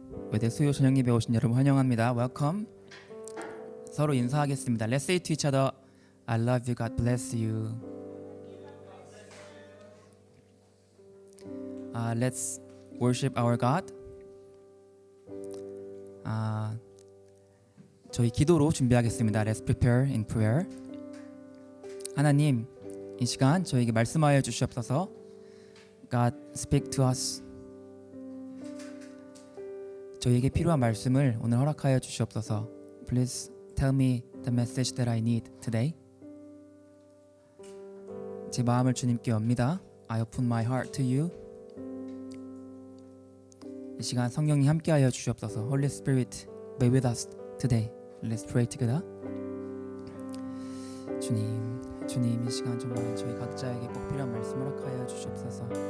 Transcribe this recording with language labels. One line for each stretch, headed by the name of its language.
Korean: 외대 수요 저녁 예배 오신 여러분 환영합니다.
English: Welcome.
Korean: 서로 인사하겠습니다.
English: Let's say to each other, I love you, God bless you. Let's worship our God.
Korean: 저희 기도로 준비하겠습니다.
English: Let's prepare in prayer.
Korean: 하나님, 이 시간 저에게 말씀하여 주시옵소서.
English: God, speak to us.
Korean: 저에게 필요한 말씀을 오늘 허락하여 주시옵소서.
English: Please tell me the message that I need today.
Korean: 제 마음을 주님께 엽니다.
English: I open my heart to you.
Korean: 이 시간 성령이 함께하여 주시옵소서.
English: Holy Spirit, be with us today. Let's pray together.
Korean: 주님 이 시간 정말 저희 각자에게 꼭 필요한 말씀 허락하여 주시옵소서.